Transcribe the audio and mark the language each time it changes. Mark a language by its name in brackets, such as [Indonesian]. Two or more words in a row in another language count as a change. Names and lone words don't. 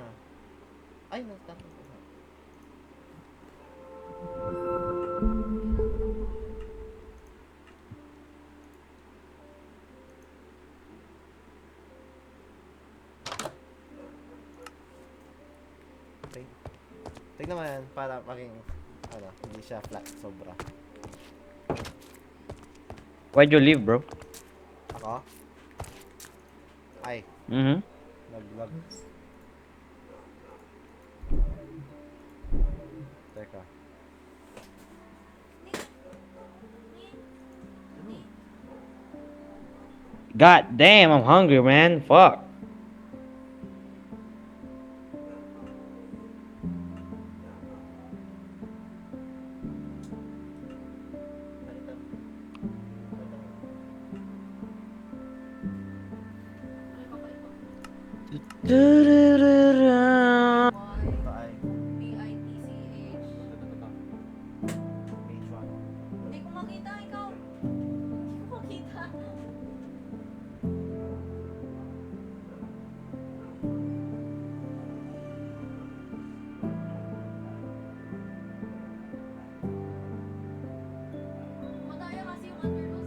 [Filipino] Ay, nagtapon ko na. Okay. Tignan mo yan para maging, ano, hindi siya flat, sobra. [English] Why'd you leave, bro? [Filipino] Ako? Ay, Mm-hmm. nag-vlog. Teka. [English] God damn, I'm hungry, man. Fuck. [Filipino] Ano yung papaiba? Du-du-du-du. [English] Why? [Filipino] Ito ay, B-I-T-C-H. [English] page 1. [Filipino] Hindi ko makita ikaw. Hindi ko makita. Madaya kasi yung underdogs.